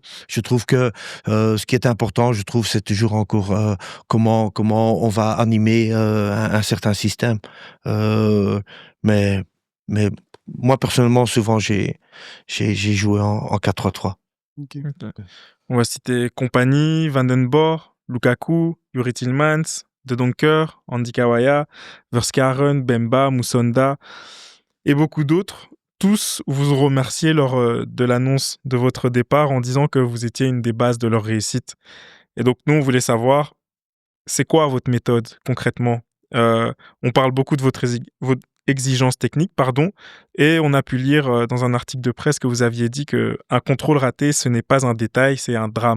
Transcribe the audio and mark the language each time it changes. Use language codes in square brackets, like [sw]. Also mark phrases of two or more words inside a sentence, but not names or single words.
[fr] Je trouve que ce qui est important, je trouve, c'est toujours encore comment on va animer un certain système. Mais mais moi personnellement, souvent j'ai joué en 4-3-3. OK. Ok. On va citer Compagnie, Van den Borg, Lukaku, Yuri Tielemans, De Donker, Andy Kawaya, Verskaren, Bemba, Musonda et beaucoup d'autres. Tous vous ont remercié lors de l'annonce de votre départ en disant que vous étiez une des bases de leur réussite. Et donc, nous, on voulait savoir, c'est quoi votre méthode concrètement? On parle beaucoup de votre exigence technique, pardon, et on a pu lire dans un article de presse que vous aviez dit qu'un contrôle raté, ce n'est pas un détail, c'est un drame.